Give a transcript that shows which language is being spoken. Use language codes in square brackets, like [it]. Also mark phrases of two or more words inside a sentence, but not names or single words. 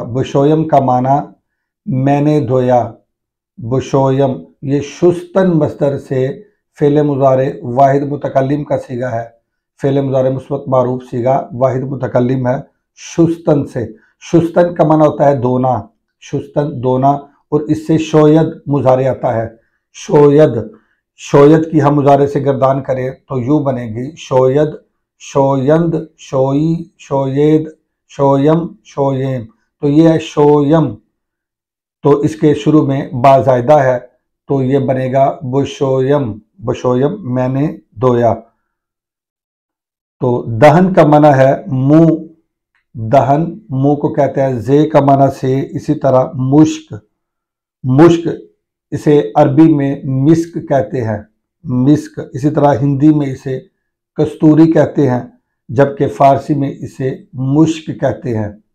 [ur] بشویم کا معنی میں نے دھویا، بشویم یہ شستن مصدر سے فعل مضارع واحد متکلم کا صیغہ ہے، فعل مضارع مثبت معروف صیغہ واحد متکلم ہے شستن سے۔ شستن کا معنی ہوتا ہے دھونا، شستن دھونا، اور اس سے شوید مضارع آتا ہے، شوید۔ شوید کی ہم مضارع سے گردان کریں تو یوں بنے گی: [fa] شوید، شویند، شوئی، شوید، شویم، شویم۔ [ur] تو یہ ہے شویم، تو اس کے شروع میں با زائدہ ہے تو یہ بنے گا بشویم، بشویم میں نے دھویا۔ تو دہن کا معنی ہے منہ، دہن منہ کو کہتے ہیں، زے کا معنی سے، اسی طرح مشک، مشک اسے عربی میں مسک کہتے ہیں، مسک، اسی طرح ہندی میں اسے کستوری کہتے ہیں، جبکہ فارسی میں اسے مشک کہتے ہیں۔